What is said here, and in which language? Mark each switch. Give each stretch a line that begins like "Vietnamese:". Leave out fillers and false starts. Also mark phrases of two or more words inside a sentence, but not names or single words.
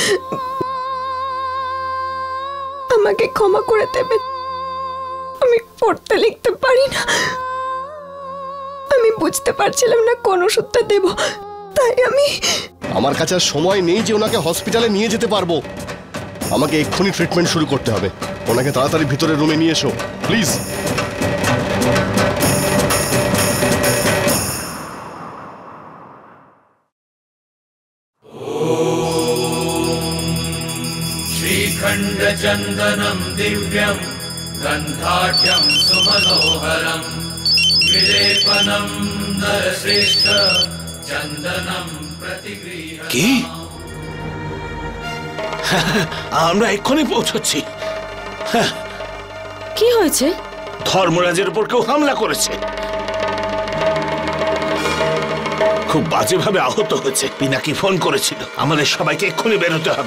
Bangla: আমাকে ক্ষমা করে দেবেন, আমি পড়তে লিখতে পারি না। আমি বুঝতে পারছিলাম না কোন ওষুধটা দেব, তাই আমি... আমার কাছে আর সময় নেই যে ওনাকে হসপিটালে নিয়ে যেতে পারবো। আমাকে এক্ষুনি ট্রিটমেন্ট শুরু করতে হবে। ওনাকে তাড়াতাড়ি ভিতরে রুমে নিয়ে এসো প্লিজ।
Sanskrit: श्रीखण्डचन्दनं दिव्यं गन्धाढ्यं सुमनोहरं विलेपनं नरश्रेष्ठ चन्दनं प्रतिगृह्य।
Bangla: কি? আমরা এক্ষুনি পৌঁছচ্ছি। কি হয়েছে? ধর্মরাজের উপর কেউ হামলা করেছে, খুব বাজেভাবে আহত হয়েছে। পিনাকি ফোন করেছিল, আমাদের সবাইকে এক্ষুনি বেরোতে হবে।